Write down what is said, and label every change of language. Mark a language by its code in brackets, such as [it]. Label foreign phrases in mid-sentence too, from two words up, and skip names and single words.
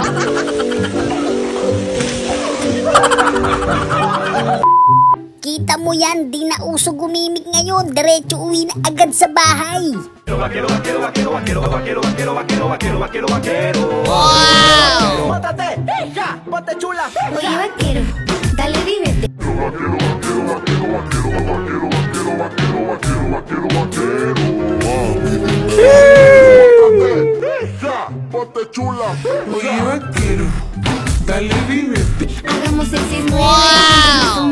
[tl] Kita mo yan, di na uso gumimik ngayon. Diretso uwi na agad sa bahay. [en] Wow! [es] Mátate, hija, ponte chula. Oye, vaquero, dale, vívete. Ponte chula. Oye, vaquero, dale, vívete. Hagamos el cisne. [en] Wow!